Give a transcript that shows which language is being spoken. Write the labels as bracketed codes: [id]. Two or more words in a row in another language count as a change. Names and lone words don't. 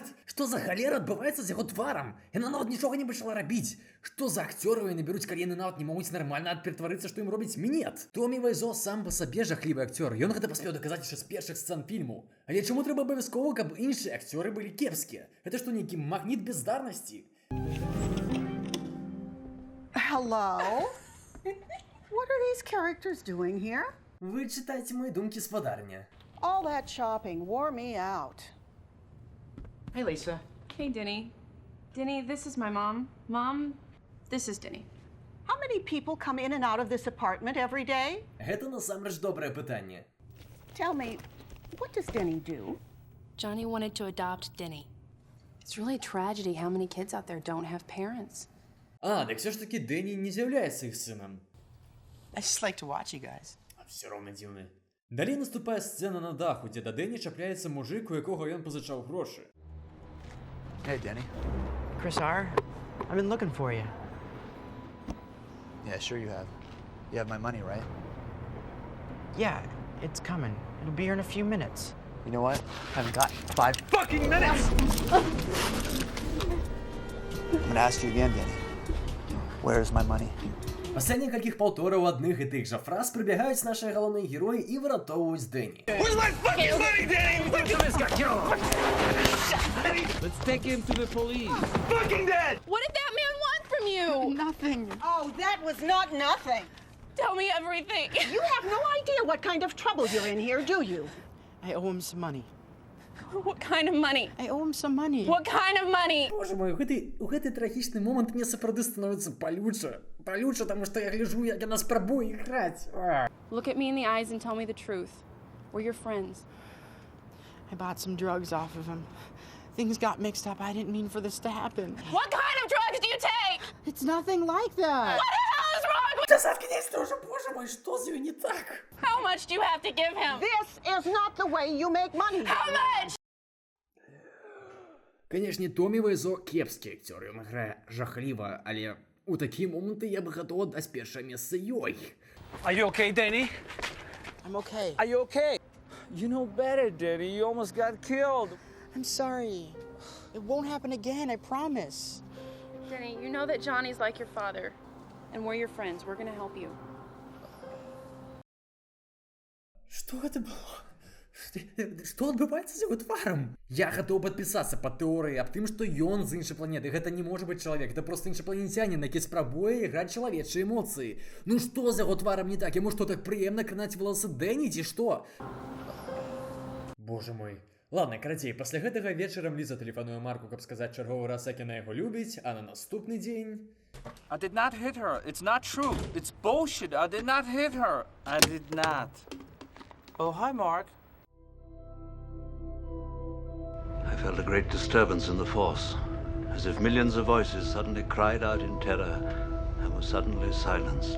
[be] Што за халера адбываецца з яго тварам? Яна нават нічога не пачала рабіць. Што за акцёры яны бяруць, калі яны нават не могуць нармальна ператварыцца, што ім робіць мінет? Томі Вайзо сам па сабе жахлівы акцёр. Ён гэта паспеў даказаць яшчэ з першых сцэн фільму. Але чаму трэба абавязкова, каб іншыя акцёры былі кепскія? Гэта што, нейкі магніт бездарнасці? [en] Hello? What are these characters doing here? [be] Вы чытаеце мае думкі, спадарня. [en] All that shopping wore me out. Hey, Lisa. Hey, Denny. Denny, this is my mom. Mom, this is Denny. How many people come in and out of this apartment every day? [be] Гэта насамрэч добрае пытанне. [en] Tell me, what does Denny do? Johnny wanted to adopt Denny. It's really a tragedy how many kids out there don't have parents. [ru] Так все ж таки [be] Дэнни не з'яўляецца іх сынам. [en] I just like to watch you guys. [be] Все роўна дзіўна. Далей наступае сцэна на даху, дзе да Дэнни чапляецца мужик, у якога ён пазычаў грошы. [en] Hey, Denny. Chris R., I've been looking for you. Yeah, sure you have. You have my money, right? Yeah, it's coming. It'll be here in a few minutes. You know what? I haven't got 5 fucking minutes! I'm gonna ask you again, Denny. Where's my money? [be] Пасля некалькіх паўтораў адных і тых жа фраз прыбягаюць нашыя галоўныя героі і выратоўваюць Дэнни. [en] Where's my fucking money, Denny? Let's take him to the police. Fucking dead! What did that man want from you? Nothing. Oh, that was not nothing. Tell me everything. You have no idea what kind of trouble you're in here, do you? I owe him some money. What kind of money? I owe him some money. What kind of money? [be] Боже мой, у гэты трагічны момант мне сапраўды становіцца палюча. Палюча, таму што я гляджу, як яна спрабуе іграць. [en] Look at me in the eyes and tell me the truth. We're your friends. I bought some drugs off of him. Things got mixed up. I didn't mean for this to happen. What kind of drugs do you take? It's nothing like that. What the hell is wrong with [ru] Та заткнись ты уже, боже мой, что з ёй не так? [en] How much do you have to give him? This is not the way you make money. How much? [be] Канешне, Томі Вайзо кепскі акцёр, ён грае жахліва, але у такія моманты я бы гатоў аддаць першае месца ёй. [en] Are you okay, Denny? I'm okay. Are you okay? You know better, Denny. You almost got killed. I'm sorry. It won't happen again, I promise. Denny, you know that Johnny's like your father. And we're your friends. We're gonna help you. [be] Што гэта было? Што адбываецца з яго тварам? Я гатоў падпісацца пад тэорыяй аб тым, што ён з іншай планеты. Гэта не можа быць чалавек, гэта проста іншапланецянін, які спрабуе іграць чалавечыя эмоцыі. Ну што з яго тварам не так? Яму што, так прыемна кранаць валасы Дэнни, ці што? Боже мой. Ладно, карацей, пасля гэтага вечарам Ліза тэлефануе Марку, каб сказаць чарговы раз, як яна яго любіць, а на наступны дзень... [en] I did not hit her. It's not true. It's bullshit. I did not hit her. I did not. Oh, hi, Mark. I felt a great disturbance in the force, as if millions of voices suddenly cried out in terror and were suddenly silenced.